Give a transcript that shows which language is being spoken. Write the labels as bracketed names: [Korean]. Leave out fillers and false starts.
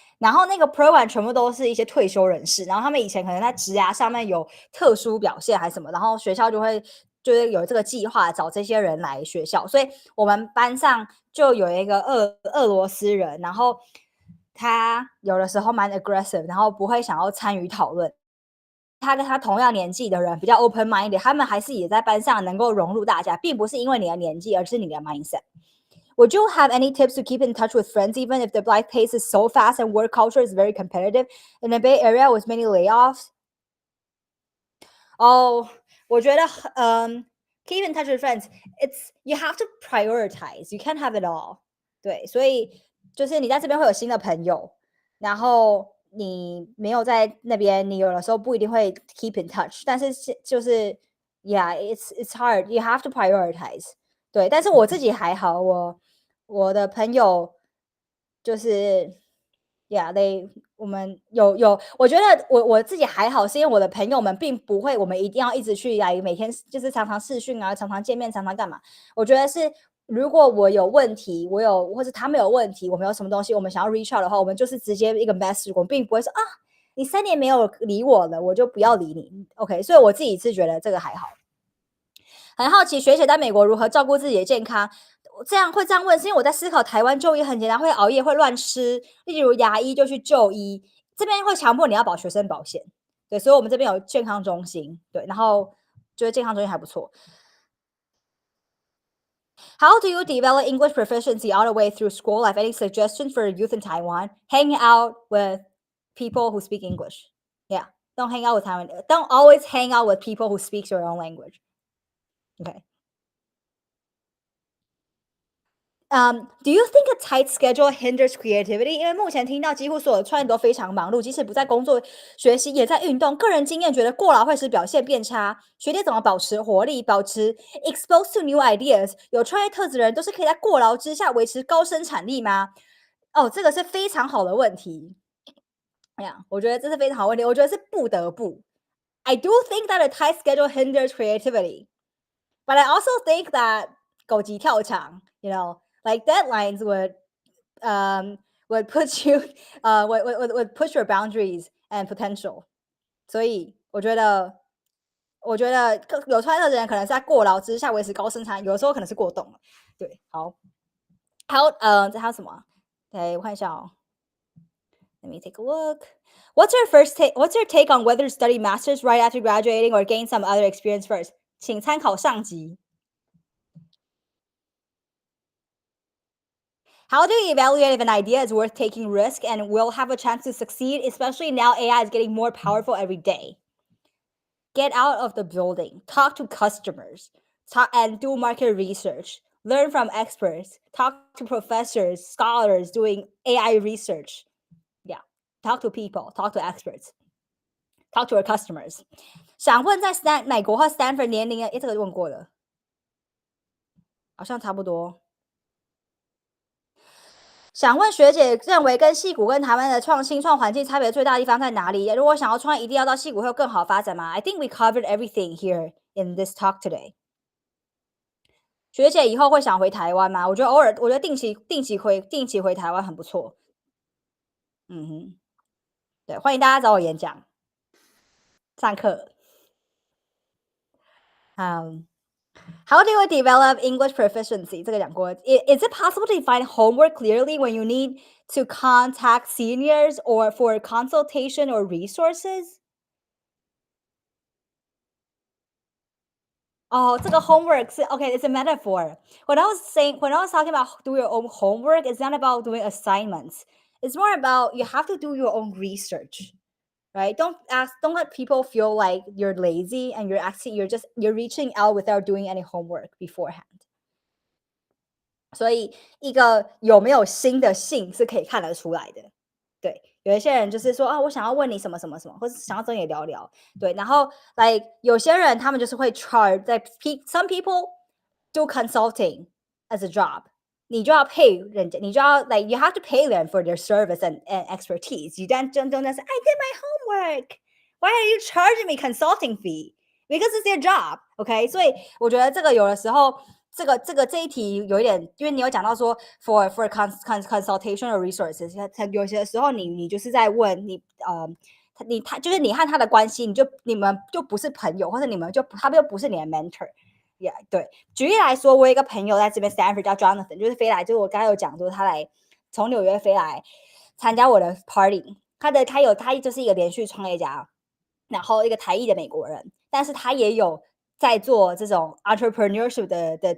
[Chinese] 然后那个 program 全部都是一些退休人士，然后他们以前可能在职涯上面有特殊表现还是什么，然后学校就是有这个计划找这些人来学校，所以我们班上就有一个俄罗斯人，然后他有的时候蛮 aggressive， 然后不会想要参与讨论。他跟他同样年纪的人比较 open minded， 他们还是也在班上能够融入大家，并不是因为你的年纪，而是你的 mindset。 [English] Would you have any tips to keep in touch with friends even if the life pace is so fast and work culture is very competitive in the Bay Area with many layoffs? [Chinese] 我觉得 [English] keep in touch with friends, you have to prioritize. You can't have it all. [Chinese] 对，所以就是你在这边会有新的朋友，然后你没有在那边，你有的时候不一定会 [English] keep in touch。 [Chinese] 但是就是， [English] yeah, it's hard. You have to prioritize. [Chinese] 对，但是我自己还好，我的朋友就是， [English] yeah, [Chinese] 我们有，我觉得我自己还好，是因为我的朋友们并不会，我们一定要一直去来每天就是常常视讯啊，常常见面，常常干嘛？我觉得是，如果我有问题，或是他们有问题，我们有什么东西，我们想要 [English] reach out [Chinese] 的话，我们就是直接一个 message， 我们并不会说啊，你3年没有理我了，我就不要理你。 OK， 所以我自己是觉得这个还好。很好奇学姐在美国如何照顾自己的健康。这样问是因为我在思考台湾就医很简单，会熬夜，会乱吃，例如牙医就去就医，这边会强迫你要保学生保险，对，所以我们这边有健康中心，对，然后觉得健康中心还不错。 [English] How do you develop English proficiency all the way through school life? Any suggestions for youth in Taiwan? Hang out with people who speak English. Yeah, don't hang out with Taiwan. Don't always hang out with people who speak your own language. Okay. Do you think a tight schedule hinders creativity? [Chinese] 因为目前听到几乎所有的创业都非常忙碌，即使不在工作学习，也在运动。个人经验觉得过劳会使表现变差。学弟怎么保持活力，保持 [English] exposed to new ideas？ [Chinese] 有创业特质的人都是可以在过劳之下维持高生产力吗？这个是非常好的问题。我觉得这是非常好的问题。我觉得是不得不。 [English] I do think that a tight schedule hinders creativity, but I also think that [Chinese] 狗急跳墙 [English] you know。Like deadlines would put you would push your boundaries and potential. [Chinese] 所以我觉得有创业的人可能是在过劳之下维持高生产，有的时候可能是过动了。对，好，这还有什么？对，我看一下哦。 [English] Let me take a look. What's your take on whether to study masters right after graduating or gain some other experience first? [Chinese] 请参考上集。 [English] How do you evaluate if an idea is worth taking risk and will have a chance to succeed, especially now AI is getting more powerful every day? Get out of the building. Talk to customers. and do market research, learn from experts, talk to professors, scholars doing AI research. Yeah, talk to people, talk to experts, talk to your customers. [Chinese] 想问在美国和 Stanford 年龄，这个问过了，好像差不多。想问学姐认为跟矽谷跟台湾的新创环境差别最大的地方在哪里？如果想要创业，一定要到矽谷会有更好发展吗？ [English] I think we covered everything here in this talk today. [Chinese] 学姐以后会想回台湾吗？我觉得偶尔，我觉得定期回台湾很不错。对，欢迎大家找我演讲、上课。 [English] How do you develop English proficiency? [Chinese] 这个讲过。 [English] Is it possible to define homework clearly when you need to contact seniors or for consultation or resources? [Chinese] 这个 homework 是 [English] okay, it's a metaphor. When I was talking about do your own homework, it's not about doing assignments. It's more about you have to do your own research, right? Don't let people feel like you're lazy and you're reaching out without doing any homework beforehand. [Chinese] 所以一个有没有新的信是可以看得出来的。对，有一些人就是说我想要问你什么什么什么，或者想要跟你聊聊。对，然后有些人他们就是会 charge some people do consulting as a job. 你就要 pay 人家，你就要 you have to pay them for their service and expertise. You don't say, I did my homework. Why are you charging me consulting fee? Because it's their job. Okay, 所以我觉得这个有的时候，这一题有一点，因为你有讲到说 [English] for consultation or resources， [Chinese] 有些时候你就是在问他就是你和他的关系，你们就不是朋友，或者他就不是你的 mentor。Yeah, 对，举例来说，我有一个朋友在这边 Stanford 叫 Jonathan， 就是飞来，就是我刚才有讲说他从纽约飞来参加我的 party， 他就是一个连续创业家，然后一个台裔的美国人，但是他也有在做这种 entrepreneurship 的